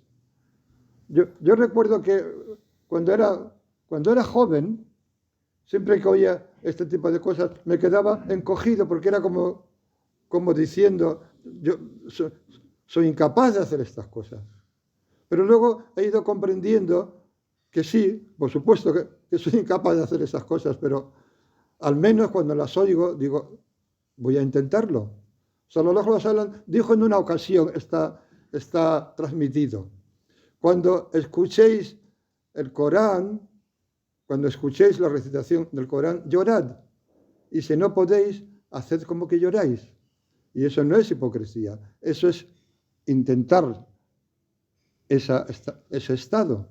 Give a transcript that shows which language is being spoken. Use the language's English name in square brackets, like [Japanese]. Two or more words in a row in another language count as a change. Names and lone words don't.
[Spanish] Yo recuerdo que cuando era joven, siempre que oía este tipo de cosas, me quedaba encogido porque era como diciendo, yo soy incapaz de hacer estas cosas. Pero luego he ido comprendiendo que sí, por supuesto que soy incapaz de hacer esas cosas, pero al menos cuando las oigo, digo, voy a intentarlo. [Arabic] صلى الله عليه وسلم [Spanish] dijo en una ocasión, está transmitido, cuando escuchéis el Corán, cuando escuchéis la recitación del Corán, llorad. Y si no podéis, haced como que lloráis. Y eso no es hipocresía, eso es intentar ese estado.